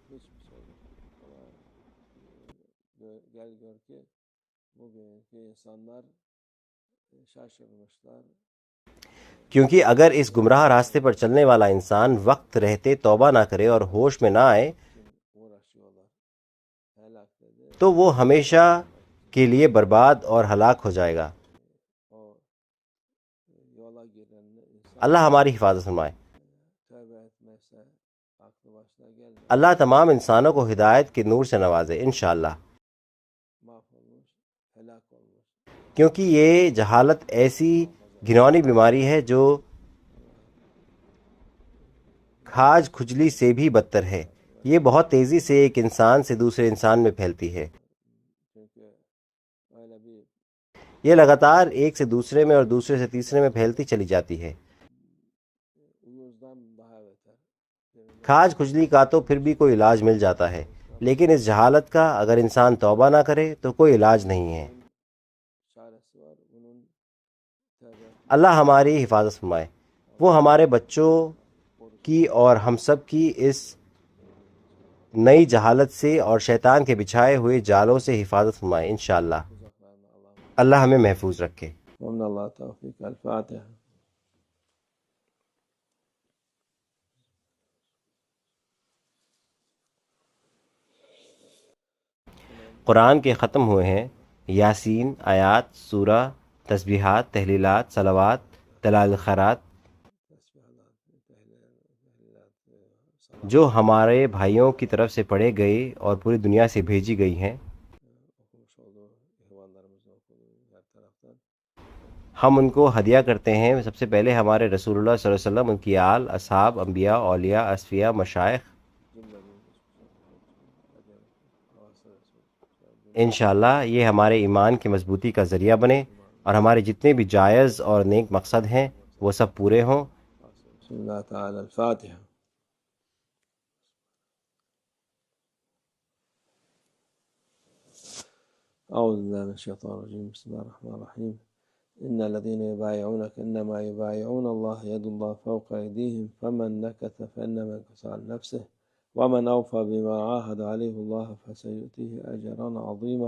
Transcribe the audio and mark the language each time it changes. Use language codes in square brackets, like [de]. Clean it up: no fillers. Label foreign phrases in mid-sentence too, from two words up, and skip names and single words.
[ur] کیونکہ اگر اس گمراہ راستے پر چلنے والا انسان وقت رہتے توبہ نہ کرے اور ہوش میں نہ آئے تو وہ ہمیشہ کے لیے برباد اور ہلاک ہو جائے گا۔ [tr] O yola giren insan [ur] اللہ ہماری حفاظت فرمائے۔ [tr] tövbe etmezse aklı başına gelmez. [ur] اللہ تمام انسانوں کو ہدایت کے نور سے نوازے انشاءاللہ، [tr] Mahvolmuş, helak olmuş. [ur] کیونکہ یہ جہالت ایسی گھنونی بیماری ہے جو کھاج کھجلی سے بھی بدتر ہے۔ یہ بہت تیزی سے ایک انسان سے دوسرے انسان میں پھیلتی ہے۔ [tr] Çünkü öyle bir [ur] یہ لگاتار ایک سے دوسرے میں اور دوسرے سے تیسرے میں پھیلتی چلی جاتی ہے۔ [tr] uyuzdan daha beter. [ur] کھاج کھجلی کا تو پھر بھی کوئی علاج مل جاتا ہے، لیکن اس جہالت کا اگر انسان توبہ نہ کرے تو کوئی علاج نہیں ہے۔ [tr] Çaresi var. Bunun tövbe [ur] اللہ ہماری حفاظت فرمائے۔ وہ hمارے بچوں کی اور ہم سب کی اس نئی جہالت سے اور شیطان کے بچھائے ہوئے جالوں سے حفاظت فرمائے انشاءاللہ۔ [tr] uzaklarına Allah'ım. [ur] اللہ ہمیں محفوظ رکھے۔ [ar] ومن الله توفيق. الفاتحة. [ur] قرآن کے ختم ہوئے ہیں یاسین، آیات، سورہ، تسبیحات، تحلیلات، صلوات، دلائل الخیرات، جو ہمارے بھائیوں کی طرف سے پڑھے گئے اور پوری دنیا سے بھیجی گئی ہیں۔ [tr] Okumuş olduğu ihvanlarımızın okuduğu her taraftan [ur] ہم ان کو ہدیہ کرتے ہیں۔ سب سے پہلے ہمارے رسول اللہ [ar] صلی اللہ علیہ وسلم، [ur] ان کی آل، اصحاب، انبیاء، اولیاء، اصفیاء، مشائخ، انشاءاللہ یہ ہمارے ایمان کی مضبوطی کا ذریعہ بنے اور ہمارے جتنے بھی جائز اور نیک مقصد ہیں وہ سب پورے ہوں۔ [ar] بسم الله تعالى. الفاتحة. أعوذ بالله من الشيطان الرجيم. بسم الله الرحمن الرحيم. إن الذين يبايعونك إنما يبايعون الله يد الله فوق أيديهم فمن نكث فإنما ينكث على نفسه ومن أوفى بما عاهد عليه الله فسيؤتيه أجرا عظيما.